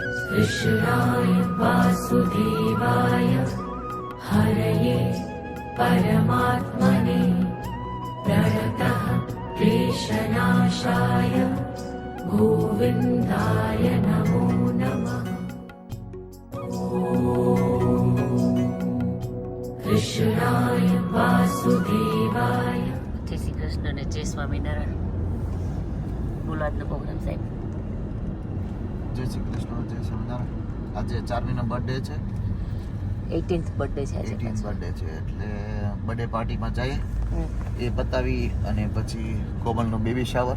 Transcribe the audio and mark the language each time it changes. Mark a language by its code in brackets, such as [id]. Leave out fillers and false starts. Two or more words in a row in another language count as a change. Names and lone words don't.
[sa] कृष्णाय वासुदेवाय हरये परमात्मने प्रणतः क्लेशनाशाय गोविन्दाय नमो नमः। कृष्णाय वासुदेवाय। [gu] જય શ્રી કૃષ્ણ ને જય સ્વામિનારાયણ. બોલો આજનો પ્રોગ્રામ સાહેબ. જય શ્રી કૃષ્ણ જય સ્વામિનારાયણ. આજે ચાર્મીનો બર્થડે છે, 18th બર્થડે છે આજે. 18th બર્થડે છે એટલે બર્થડે પાર્ટીમાં જઈએ, એ પતાવી અને પછી કોમલનું [en] baby shower.